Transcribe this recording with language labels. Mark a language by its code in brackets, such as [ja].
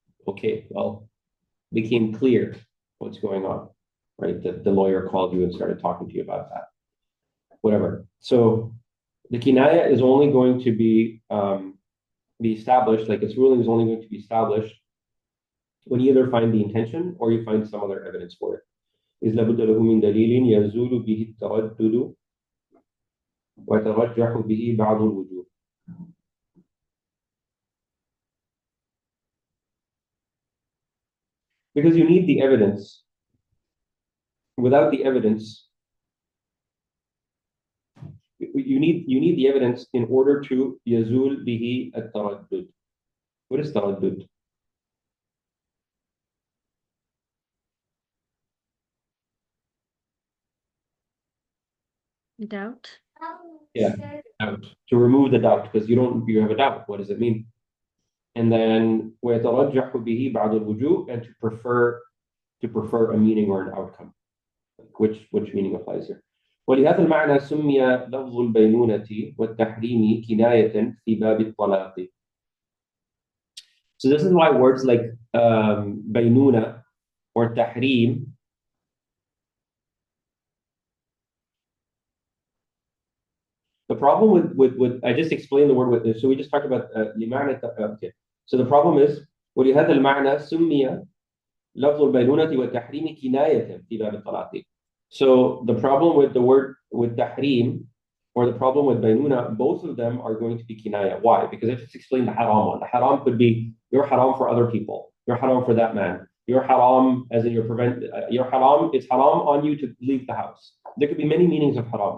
[en] Okay, well, became clear what's going on, right? The lawyer called you and started talking to you about that. Whatever. So the kinaya is only going to be established, like its ruling is only going to be established when you either find the intention or you find some other evidence for it. [ar] إذ لابد له من دليل يزول به التردد ويترجح به بعض الوجوه. [en] Because you need the evidence. Without the evidence, you need the evidence in order to [ar] yazul bihi at-taraddud. [en] What is taraddud? Doubt. Yeah, doubt. To remove the doubt, because you have a doubt. What does it mean? And then [ar] ويترجح به بعض الوجوه, [en] and to prefer a meaning or an outcome. Which meaning applies here? [ar] ولهذا المعنى سمي لفظ البينونة والتحريم كناية في باب الطلاق. [en] So this is why words like بينونة or tahrim the problem with I just explained the word with, so we just talked about okay. So the problem is [ar] ولهذا المعنى سمي لفظ البينونة والتحريم كناية في باب الطلاق. [en] So the problem with the word with tahrim or the problem with baynuna, both of them are going to be kinaya. Why? Because I just explained the haram one. The haram could be you're haram for other people. You're haram for that man. You're haram as in you're haram. It's haram on you to leave the house. There could be many meanings of haram.